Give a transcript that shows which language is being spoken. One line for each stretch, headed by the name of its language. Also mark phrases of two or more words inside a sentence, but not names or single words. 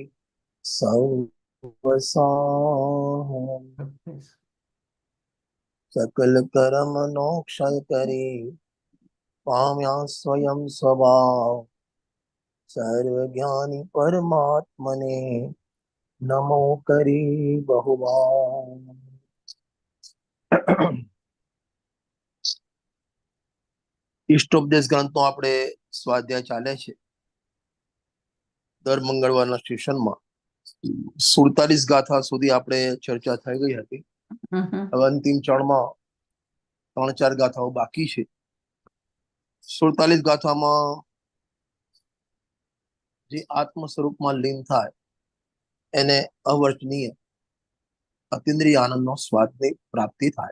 Gujarati: સર્વસાહં સકલ કર્મ નો ક્ષય કરે પામ્યા સ્વયં સ્વભાવ સર્વજ્ઞાની પરમાત્મને નમો કરી બહુબાર। इष्टोपदेश ग्रंथનો આપણે સ્વાધ્યાય ચાલે છે. દર મંગળવારના સેશનમાં 47 ગાથા સુધી આપણે ચર્ચા થઈ ગઈ હતી. હવે અંતિમ ચરણમાં 3-4 ગાથાઓ બાકી છે. 47 ગાથામાં જે આત્મ સ્વરૂપમાં લીન થાય એને અવર્તનીય અતિન્દ્રિય આનંદનો સ્વાદની પ્રાપ્તિ થાય.